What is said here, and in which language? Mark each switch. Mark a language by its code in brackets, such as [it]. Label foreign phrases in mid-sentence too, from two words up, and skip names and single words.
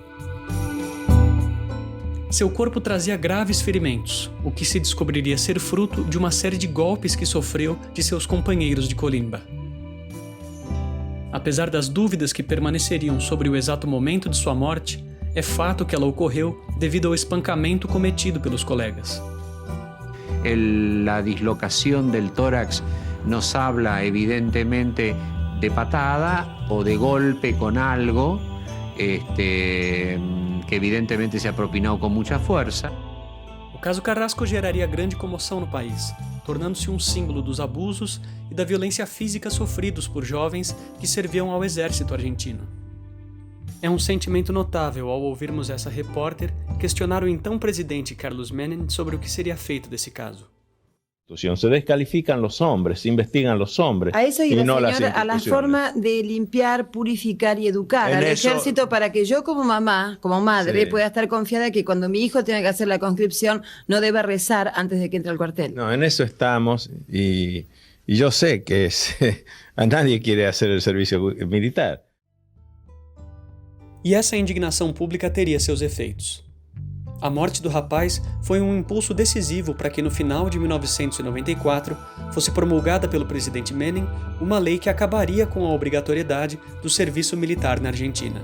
[pt] Seu corpo trazia graves ferimentos, o que se descobriria ser fruto de uma série de golpes que sofreu de seus companheiros de colimba. Apesar das dúvidas que permaneceriam sobre o exato momento de sua morte, é fato que ela ocorreu devido ao espancamento cometido pelos colegas. [es] La dislocación del tórax nos habla evidentemente de patada o de golpe con algo que evidentemente se ha propinado con mucha fuerza. [pt] O caso Carrasco geraria grande comoção no país, tornando-se um símbolo dos abusos e da violência física sofridos por jovens que serviam ao exército argentino. É um sentimento notável ao ouvirmos essa repórter questionar o então presidente Carlos Menem sobre o que seria feito desse caso. [es] Se descalifican los hombres, se investigan los hombres. A eso iba, y no señor, a la forma de limpiar, purificar y educar al ejército para que yo como mamá, como madre, pueda estar confiada que cuando mi hijo tenga que hacer la conscripción no deba rezar antes de que entre al cuartel. No, en eso estamos y yo sé que a nadie quiere hacer el servicio militar. [pt] E essa indignação pública teria seus efeitos. A morte do rapaz foi um impulso decisivo para que no final de 1994 fosse promulgada pelo presidente Menem uma lei que acabaria com a obrigatoriedade do serviço militar na Argentina.